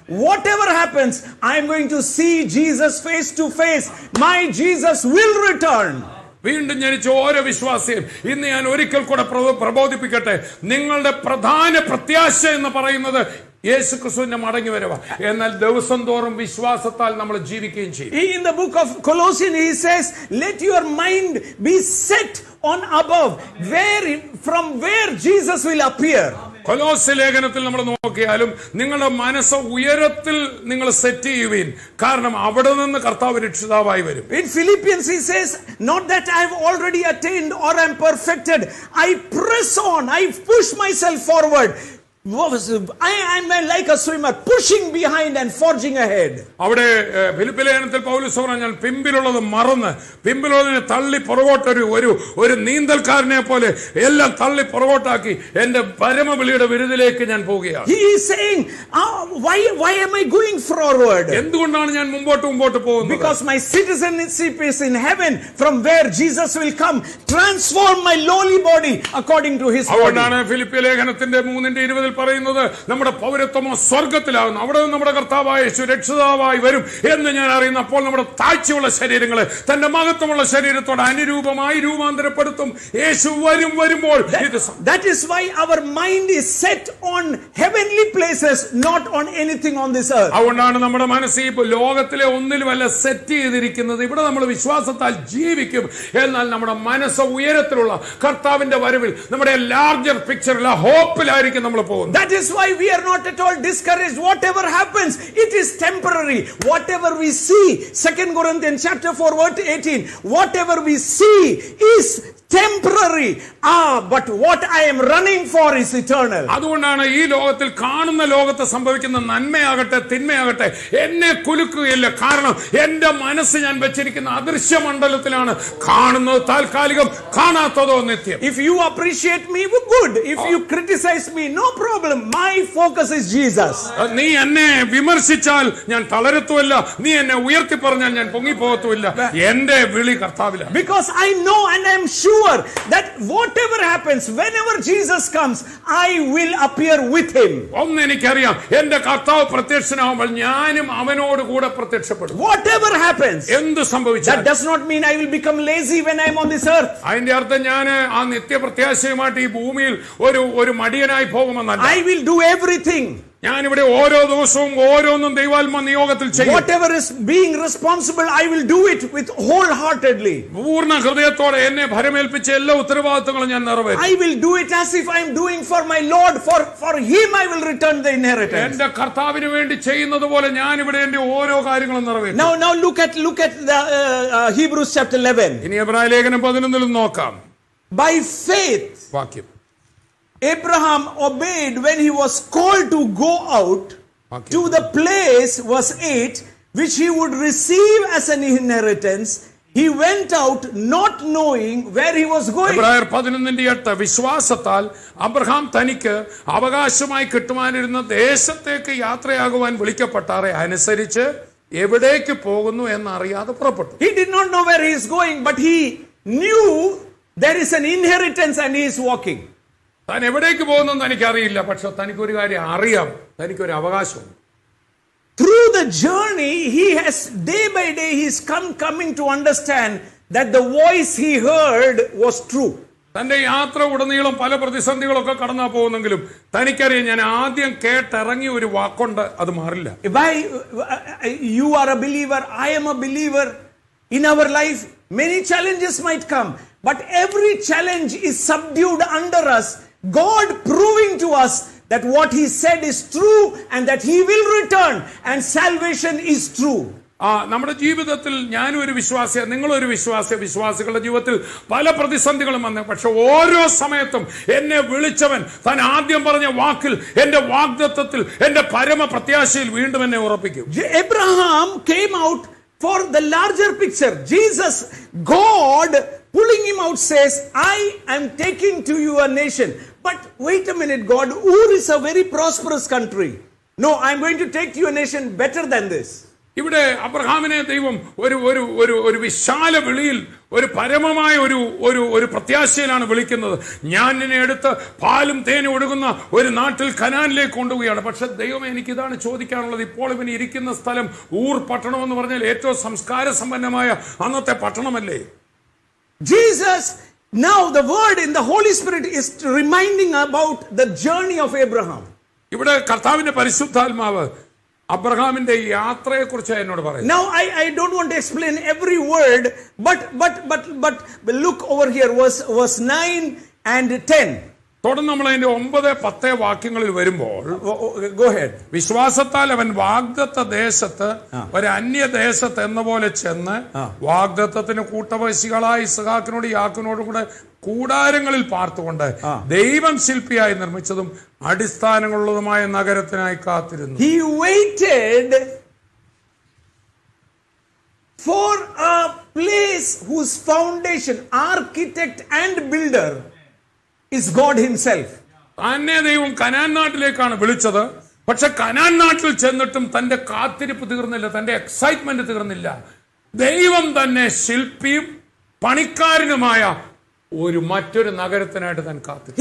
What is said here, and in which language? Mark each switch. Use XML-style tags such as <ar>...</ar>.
<en>Whatever happens, I am going to see Jesus face to face. My Jesus will return.</en> <ml>വീണ്ടും ജനിച്ച ഓരോ വിശ്വാസിയും ഇന്ന് ഞാൻ ഒരിക്കൽ കൂടെ പ്രബോധിപ്പിക്കട്ടെ, നിങ്ങളുടെ പ്രധാന പ്രത്യാശ എന്ന് പറയുന്നത് യേശു ക്രിസ്തുവിന്റെ മടങ്ങി വരവാ. എന്നാൽ ദിവസം തോറും വിശ്വാസത്താൽ നമ്മൾ ജീവിക്കുകയും ചെയ്യും.</ml> <en>In the book of Colossians, he says, let your mind be set on above, from where Jesus will appear.</en> <ml>കൊലോസ്യ ലേഖനത്തിൽ നമ്മൾ നോക്കിയാലും നിങ്ങളുടെ മനസ്സ് ഉയരത്തിൽ നിങ്ങൾ സെറ്റ് ചെയ്യുവീൻ, കാരണം അവിടെ നിന്ന് കർത്താവ് രക്ഷിതാവായി വരും.</ml> <en>In Philippians he says, not that I have already attained or am perfected, I press on, I push myself forward I'm like a swimmer pushing behind and forging ahead.</en> <ml>അവിടെ ഫിലിപ്പി ലേഖനത്തിൽ പൗലോസ് പറഞ്ഞാൽ പിമ്പിലുള്ളത് മറന്ന് പിമ്പിലുള്ളതിനെ തള്ളി പുറകോട്ടൊരു ഒരു നീന്തൽക്കാരനെ പോലെ എല്ലാം തള്ളി പുറകോട്ടാക്കി എന്റെ പരമവിളിയുടെ വിരുദിലേക്ക് ഞാൻ പോവുകയാണ്.</ml> <en>He is saying, why am I going forward?</en> <ml>എന്തുകൊണ്ടാണ് ഞാൻ മുമ്പോട്ട് പോകുന്നത്?</ml> <en>Because my citizenship is in heaven, from where Jesus will come, transform my lowly body according to his body.</en> <ml>അതുകൊണ്ടാണ് ഫിലിപ്പി ലേഖനത്തിന്റെ 3:20 പറയുന്നത് നമ്മുടെ പൗരത്വമോ സ്വർഗത്തിലാകുന്നു, അവിടെ നമ്മുടെ കർത്താവായ യേശു രക്ഷിതാവായി വരും എന്ന് ഞാൻ അറിയുന്നു. അപ്പോൾ നമ്മുടെ താഴ്ചയുള്ള ശരീരങ്ങളെ തന്റെ മഹത്വമുള്ള ശരീരത്തോട് അനുരൂപമായി രൂപാന്തരപ്പെടുത്തും. യേശു വരുമ്പോൾ</ml> <en>that is why our mind is set on heavenly places, not on anything on this earth.</en> <ml>അതുകൊണ്ടാണ് നമ്മുടെ മനസ്സ് ഇപ്പോൾ ലോകത്തിലെ ഒന്നിലുമല്ല സെറ്റ് ചെയ്തിരിക്കുന്നത്. ഇവിടെ നമ്മൾ വിശ്വാസത്താൽ ജീവിക്കും, എന്നാൽ നമ്മുടെ മനസ്സ് ഉയരത്തിലുള്ള കർത്താവിന്റെ വരവിൽ നമ്മുടെ</ml> <en>larger പിക്ചറിൽ</en> <ml>ഹോപ്പിലായിരിക്കും നമ്മൾ പോകുന്നത്.</ml> <en>That is why we are not at all discouraged. Whatever happens, it is temporary. Whatever we see, 2 Corinthians chapter 4 verse 18, whatever we see is temporary. But what I am running for is eternal.</en> <ml>അതുകൊണ്ടാണ് ഈ ലോകത്തിൽ കാണുന്ന ലോകത്ത് സംഭവിക്കുന്ന നന്മയാകട്ടെ തിന്മയാകട്ടെ എന്നെ കുലുക്കുകയില്ല. കാരണം എന്റെ മനസ്സ് ഞാൻ വെച്ചിരിക്കുന്ന അദൃശ്യ മണ്ഡലത്തിലാണ്. കാണുന്നത് താൽക്കാലികം, കാണാത്തതോ നിത്യം.</ml> <en>If you appreciate me, good. If you criticize me, no problem. My focus is Jesus.</en> <ml>നീ എന്നെ വിമർശിച്ചാൽ ഞാൻ തളരത്തുമില്ല, നീ എന്നെ ഉയർത്തി പറഞ്ഞാൽ ഞാൻ പൊങ്ങിപ്പോകത്തുമില്ല. എന്റെ വിളി കർത്താവിലാണ്.</ml> <en>Because I know and I am sure that whatever happens, whenever Jesus comes, I will appear with him.</en> <ml>ഒന്ന് എനിക്കറിയാം, എന്റെ കർത്താവ് പ്രത്യക്ഷനാവുമ്പോൾ ഞാനും അവനോട് കൂടെ പ്രത്യക്ഷപ്പെടും.</ml> <en>Whatever happens,</en> <ml>എന്ത് സംഭവിച്ചാലും.</ml> <en>that does not mean I will become lazy when I am on this earth.</en> <ml>അതിന്റെ അർത്ഥം ഞാൻ ആ നിത്യപ്രത്യാശയുമായിട്ട് ഈ ഭൂമിയിൽ ഒരു മടിയനായി പോകുമെന്നല്ല.</ml> <en>I will do everything.</en> <ml>ഞാനിവിടെ ഓരോ ദിവസവും ഓരോന്നും ദൈവാത്മ നിയോഗത്തിൽ ചെയ്യും.</ml> <en>Whatever is being responsible, I will do it with wholeheartedly.</en> <ml>പൂർണ്ണ ഹൃദയത്തോടെ എന്നെ ഭരമേൽപ്പിച്ച എല്ലാ ഉത്തരവാദിത്തങ്ങളും ഞാൻ നിറവേറ്റും.</ml> <en>I will do it as if I am doing for my Lord. For him I will return the inheritance.</en> <ml>എന്റെ കർത്താവിന് വേണ്ടി ചെയ്യുന്നത് പോലെ ഞാൻ ഇവിടെ എന്റെ ഓരോ കാര്യങ്ങളും നിറവേറ്റും.</ml> <en>Now look at the Hebrews chapter 11.</en> <ml>ഇനി എബ്രായ ലേഖനം 11 നോക്കാം.</ml> <en>By faith</en> <ml>വാക്യം</ml> <en>Abraham obeyed when he was called to go out to the place, verse 8, which he would receive as an inheritance. He went out not knowing where he was going.</en> <ml>എബ്രായർ 11:8 വിശ്വാസത്താൽ Abraham തനിക്ക് അവകാശമായി കിട്ടുവാനിരുന്ന ദേശത്തേക്ക് യാത്രയാകുവാൻ വിളിക്കപ്പെട്ടാറെ അനുസരിച്ച് എവിടേക്ക് പോകുന്നു എന്നറിയാതെ പുറപ്പെട്ടു.</ml> <en>He did not know where he is going, but he knew there is an inheritance and he is walking.</en> <ml>താൻ എവിടേക്ക് പോകുന്നെന്ന് എനിക്കറിയില്ല, പക്ഷെ തനിക്കൊരു കാര്യം അറിയാം, തനിക്കൊരു അവകാശമുണ്ട്.</ml> <en>Through the journey, he has day by day he is coming to understand that the voice he heard was true.</en> <ml>തന്റെ യാത്ര ഉടനീളം പല പ്രതിസന്ധികളൊക്കെ കടന്നാ പോകുന്നെങ്കിലും തനിക്കറിയാം ഞാൻ ആദ്യം കേട്ടിറങ്ങിയ ഒരു വാക്കുണ്ട്, അത് മാറില്ല.</ml> <en>Why you are a believer, I am a believer. In our life, many challenges might come, but every challenge is subdued under us. God proving to us that what he said is true and that he will return and salvation is true.</en> <ml>നമ്മുടെ ജീവിതത്തിൽ ഞാനും ഒരു വിശ്വാസിയാണ്, നിങ്ങളൊരു വിശ്വാസികളുടെ ജീവിതത്തിൽ പല പ്രതിസന്ധികളും വന്നു. പക്ഷെ ഓരോ സമയത്തും എന്നെ വിളിച്ചവൻ താൻ ആദ്യം പറഞ്ഞ വാക്കിൽ, എന്റെ വാഗ്ദത്തത്തിൽ, എന്റെ പരമ പ്രത്യാശയിൽ വീണ്ടും എന്നെ ഉറപ്പിക്കും.</ml> <en>Abraham came out for the larger picture. Jesus, God pulling him out says, I am taking to you a nation. But wait a minute, God, Ur is a very prosperous country. No, I am going to take you a nation better than this.</en> <ml>ഇവിടെ അബ്രഹാമിനെ ദൈവം ഒരു വിശാല വിളിയിൽ, ഒരു പരമമായ ഒരു പ്രത്യാശയിലാണ് വിളിക്കുന്നത്. ഞാൻ നിന്നെ എടുത്ത് പാലും തേനും ഒഴുകുന്ന ഒരു നാട്ടിൽ കനാനിലേക്ക് കൊണ്ടുപോവുകയാണ്. പക്ഷെ ദൈവം എനിക്കിതാണ് ചോദിക്കാനുള്ളത്. ഇപ്പോൾ ഇവന് ഇരിക്കുന്ന സ്ഥലം ഊർ പട്ടണം എന്ന് പറഞ്ഞാൽ ഏറ്റവും സംസ്കാര സമ്പന്നമായ അന്നത്തെ പട്ടണമല്ലേ?</ml> <en>Jesus, now the word in the Holy Spirit is reminding about the journey of Abraham.</en> <ml>ഇവിടെ കർത്താവിന്റെ പരിശുദ്ധാത്മാവ് അബ്രഹാമിന്റെ യാത്രയെക്കുറിച്ച് എന്നോട് പറയുന്നു.</ml> <en>Now I don't want to explain every word, but look over here, verse 9 and 10.</en> <ml>തുടർന്ന് നമ്മൾ അതിന്റെ 9, 10 വാക്യങ്ങളിൽ വരുമ്പോൾ</ml> <en>Go ahead.</en> <ml>വിശ്വാസത്താൽ അവൻ വാഗ്ദത്ത ദേശത്ത് ഒരു അന്യദേശത്ത് എന്ന പോലെ ചെന്ന് വാഗ്ദത്തത്തിന് കൂട്ടവശികളായി ഇസ്ഹാക്കിനോട് യാക്കോബിനോടും കൂടെ കൂടാരങ്ങളിൽ പാർത്തുകൊണ്ട് ദൈവം ശില്പിയായി നിർമ്മിച്ചതും അടിസ്ഥാനങ്ങളുള്ളതുമായ നഗരത്തിനായി കാത്തിരുന്നു.</ml> <en>He waited for a place whose foundation, architect and builder is God himself.</en> <ml>തന്നെ ദൈവം കനാൻ നാട്ടിലേക്കാണ് വിളിച്ചത്. പക്ഷെ കനാൻ നാട്ടിൽ ചെന്നിട്ടും തന്റെ കാത്തിരിപ്പ് തീർന്നില്ല, തന്റെ എക്സൈറ്റ്മെന്റ് തീർന്നില്ല. ദൈവം തന്നെ ശില്പിയും പണിക്കാരനുമായ മറ്റൊരു നഗരത്തിനായിട്ട് താൻ കാത്തിരിക്കും.</ml>